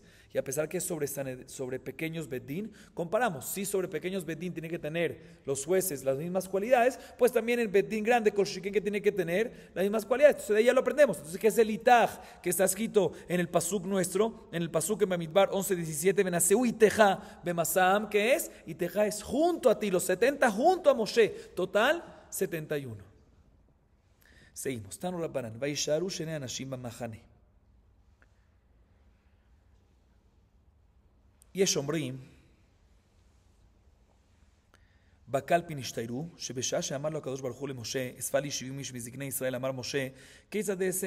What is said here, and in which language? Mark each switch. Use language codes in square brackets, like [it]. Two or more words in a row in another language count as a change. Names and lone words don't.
[es] Y a pesar que es sobre pequeños bedín, comparamos, si sobre pequeños bedín tiene que tener los jueces las mismas cualidades, pues también el bedín grande, Koshiken, que tiene que tener las mismas cualidades. Entonces de ahí ya lo aprendemos. Entonces, ¿qué es el itaj? Que está escrito en el pasuk nuestro, en el pasuk en Bamidbar 11:17, [he] ונשאו אתך במשא, [es] que es, iteja es junto a ti, los 70 junto a Moshe, total 71. Seguimos. [he] תנו רבנן, וישארו שני אנשים במחנה. יש אומרים, בקלפי נשתיירו, שבשעה שאמר לו הקדוש ברוך הוא למשה, אספה לי 70 איש מזקני ישראל, אמר משה, כיצד אעשה?